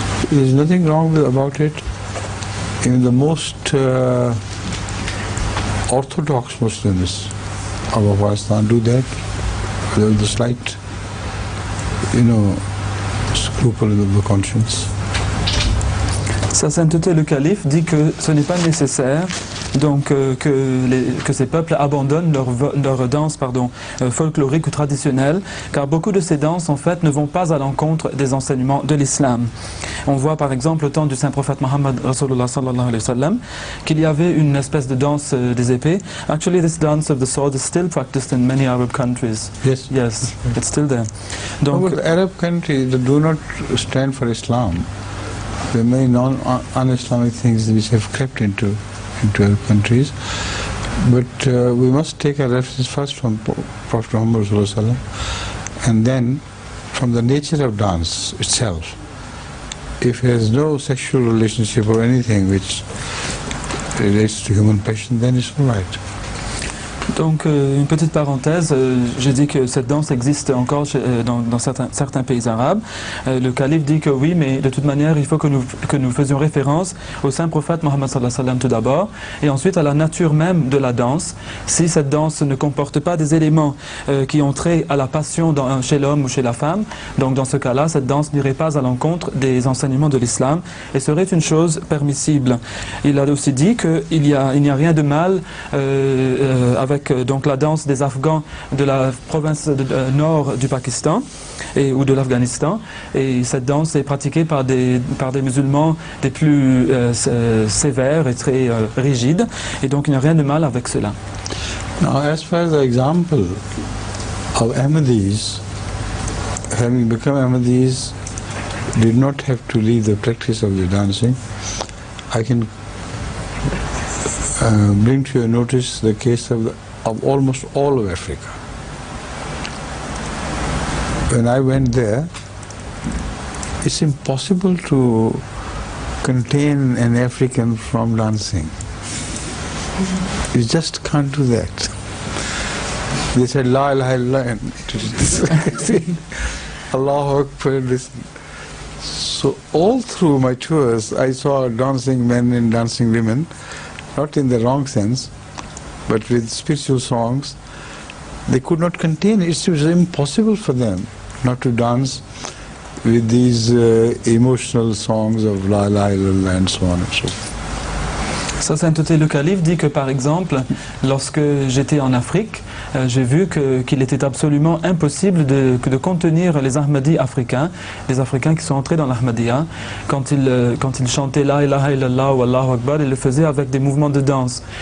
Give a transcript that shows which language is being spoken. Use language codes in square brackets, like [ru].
[en] There is nothing wrong about it. Even the most orthodox Muslims of Afghanistan do that. There is a slight, scruple of the conscience. [fr] Sa Sainteté le Calife dit que ce n'est pas nécessaire que ces peuples abandonnent leur danse folklorique ou traditionnelle, car beaucoup de ces danses en fait ne vont pas à l'encontre des enseignements de l'islam. On voit par exemple au temps du saint prophète Muhammad Rasulullah sallallahu alayhi wa sallam qu'il y avait une espèce de danse des épées. [en] Actually, this dance of the sword is still practiced in many Arab countries. Yes, it's still there. Donc, but Arab countries do not stand for Islam. There are many un-Islamic things which have crept into Arab countries, but we must take our reference first from Prophet Muhammad Sallallahu Alaihi Wasallam, and then from the nature of dance itself. If it has no sexual relationship or anything which relates to human passion, then it's all right. [fr] Donc, une petite parenthèse, j'ai dit que cette danse existe encore dans certains pays arabes. Le calife dit que oui, mais de toute manière, il faut que nous faisions référence au saint prophète Mohammed sallallahu alayhi wa sallam tout d'abord, et ensuite à la nature même de la danse. Si cette danse ne comporte pas des éléments qui ont trait à la passion chez l'homme ou chez la femme, donc dans ce cas-là, cette danse n'irait pas à l'encontre des enseignements de l'islam et serait une chose permissible. Il a aussi dit qu'il n'y a rien de mal avec donc la danse des Afghans de la province nord du Pakistan ou de l'Afghanistan, et cette danse est pratiquée par des musulmans des plus sévères et très rigides, et donc il n'y a rien de mal avec cela. [en] Now, as far as the example of Ahmadis, having become Ahmadis, did not have to leave the practice of the dancing, I can bring to your notice the case of almost all of Africa. When I went there, it's impossible to contain an African from dancing. You just can't do that. They said, La ilaha illallah, and Allahu Akbar, listen. So all through my tours, I saw dancing men and dancing women, not in the wrong sense, but with spiritual songs. They could not contain it. It was impossible for them not to dance with these emotional songs of La ilaha illallah and so on and so forth. [fr] Sa Sainteté le Calife dit que par exemple, lorsque j'étais en Afrique, j'ai vu qu'il était absolument impossible de contenir les Ahmadis africains, les Africains qui sont entrés dans l'Ahmadiyya. Quand ils chantaient La ilaha illallah ou Allahu Akbar, ils le faisaient avec des mouvements de danse.